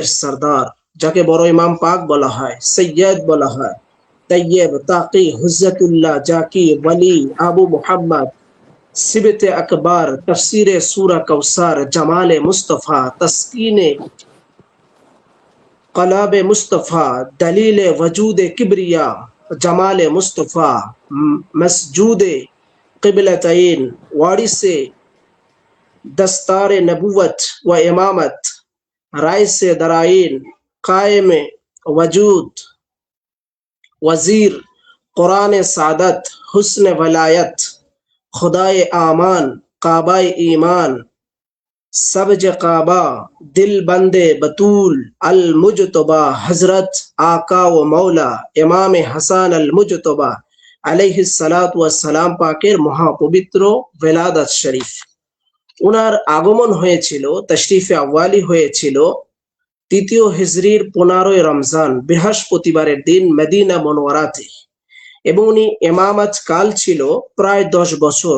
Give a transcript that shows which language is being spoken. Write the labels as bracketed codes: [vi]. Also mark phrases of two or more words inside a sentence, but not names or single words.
[bn] সরদার, যাকে বড় ইমাম পাক বলা হয়, সৈয়দ বলা হয়, তাইয়্যিব, তাকি, হুজ্জাতুল্লাহ, জাকি, ওয়ালি, আবু মুহাম্মদ, সিবতে আকবার, তফসিরে সূরা কাউসার, জামালে মুস্তাফা, তসকিনে কলাবে মুস্তফা, দলিলে [ur] وجود کبریا، جمال مصطفیٰ، مسجود قبلتین، وارثِ دستار نبوت و امامت، رئیس دارین، قائم وجود، وزیر، قرآن سادات، حسن ولایت، خدائے امان، کعبۂ ایمان، سبز کعبہ، دل بندِ بتول، المجتبیٰ، حضرت آقا و مولا امام حسن المجتبیٰ, हजरत आका व मौला इमाम हसन अल मुजतबा [ar] عليه الصلاة و السلام [bn] পাকের মহাপবিত্র বেলাদাত শরীফ। উনার আগমন হয়েছিল, তাশরিফে আওয়ালি হয়েছিল 3য় হিজরির 15 রমজান বৃহস্পতিবারের দিন মদিনা মুনওয়ারাতে, এবং উনি ইমামত কাল ছিল প্রায় 10 বছর।